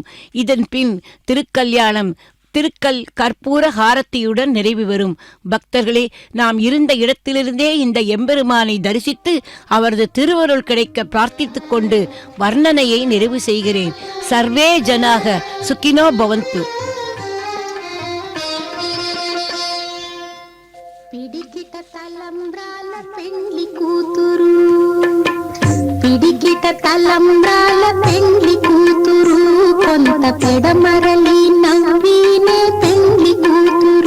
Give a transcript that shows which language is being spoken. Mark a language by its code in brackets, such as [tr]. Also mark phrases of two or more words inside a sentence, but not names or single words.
[ta] இதன் பின் திருக்கல்யாணம் கற்பூர ஹாரத்தியுடன் நிறைவு பெறும். பக்தர்களே, நாம் இருந்த இடத்திலிருந்தே இந்த எம்பெருமானை தரிசித்து அவரது திருவருள் கிடைக்க பிரார்த்தித்துக் கொண்டு வர்ணனையை நிறைவு செய்கிறேன். [sa] सर्वे जनाः सुखिनो भवन्तु. [te] పిడికిట తలంబ్రాల పెండ్లి కూతురు, పిడికిట తలంబ్రాల పెండ్లి కూతురు, కొంత పెడమరలి నవ్వినే పెండ్లి కూతురు.